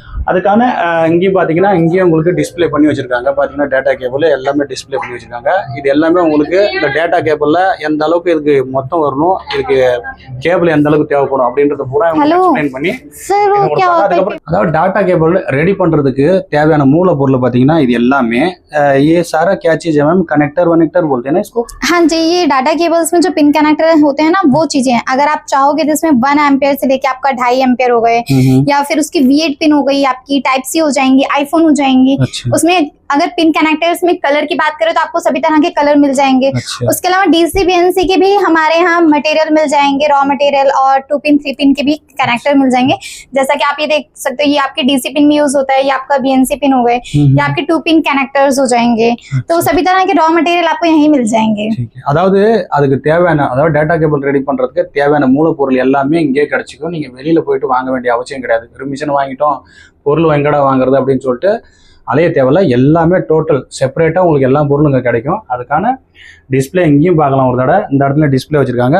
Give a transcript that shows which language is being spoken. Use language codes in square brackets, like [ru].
[ta] அதுக்கான இங்கேயும் பார்த்தீங்கன்னா இங்கேயும் உங்களுக்கு டிஸ்பிளே பண்ணி வச்சுருக்காங்க. பார்த்தீங்கன்னா டேட்டா கேபிள் எல்லாமே டிஸ்பிளே பண்ணி வச்சுருக்காங்க. இது எல்லாமே உங்களுக்கு இந்த டேட்டா கேபிளில் எந்த அளவுக்கு இதுக்கு மொத்தம் வரணும், இதுக்கு கேபிள் எந்த அளவுக்கு தேவைப்படும் அப்படின்றத பூரா எக்ஸ்பிளைன் பண்ணி அதுக்கப்புறம் அதாவது டேட்டா கேபிள் ரெடி பண்ணுறதுக்கு தேவையான மூலப்பொருள் பார்த்தீங்கன்னா இது எல்லாமே [hi] ये सारा क्या चीज़ है मैम? कनेक्टर वनेक्टर बोलते हैं ना इसको? हाँ जी, ये डाटा केबल्स में जो पिन कनेक्टर होते हैं ना वो चीजें हैं. अगर आप चाहोगे जिसमें 1 एम्पियर से लेके आपका 2.5 एम्पियर हो गए या फिर उसकी V8 पिन हो गई, आपकी टाइप सी हो जाएंगी, आईफोन हो जाएंगी. उसमें अगर पिन कनेक्टर्स में कलर की बात करें तो आपको सभी तरह के कलर मिल जाएंगे. उसके अलावा DC BNC के भी हमारे यहाँ मटेरियल मिल जाएंगे, रॉ मटेरियल, और 2 पिन 3 पिन के भी कनेक्टर मिल जाएंगे. जैसा कि आप ये देख सकते हो, ये आपके DC पिन में यूज होता है, ये आपका BNC पिन हो गए, ये आपके 2 पिन कनेक्टर्स हो जाएंगे. तो सभी तरह के रॉ मटेरियल आपको यहीं मिल जाएंगे. [ta] அதாவது அதுக்கு தேவையான அதாவது டேட்டா கேபிள் ரெடி பண்ணுறதுக்கு தேவையான மூலப்பொருள் எல்லாமே இங்கே கிடச்சிக்கும். நீங்கள் வெளியில் போயிட்டு வாங்க வேண்டிய அவசியம் கிடையாது. ஒரு மிஷின் வாங்கிட்டோம் பொருள் எங்கடா வாங்குறது அப்படின்னு சொல்லிட்டு அலைய தேவையில்ல, எல்லாமே டோட்டல் செப்பரேட்டாக உங்களுக்கு எல்லா பொருளும் இங்கே கிடைக்கும். அதுக்கான டிஸ்பிளே இங்கேயும் பார்க்கலாம் ஒரு தடவை, இந்த இடத்துல டிஸ்பிளே வச்சுருக்காங்க.